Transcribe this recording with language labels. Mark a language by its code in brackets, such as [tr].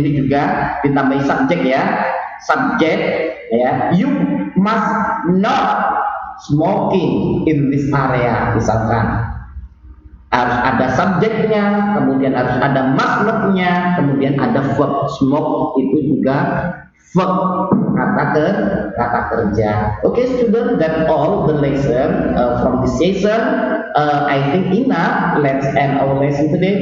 [id] Ini juga ditambahi subject ya. Subject ya. [en] You must not smoking in this area, [id] misalkan. Harus ada subjeknya, kemudian harus ada must not-nya, kemudian ada verb. Smoke itu juga verb, kata kerja. [en] Okay, student, that's all the lesson from this session. I think enough. Let's end our lesson today.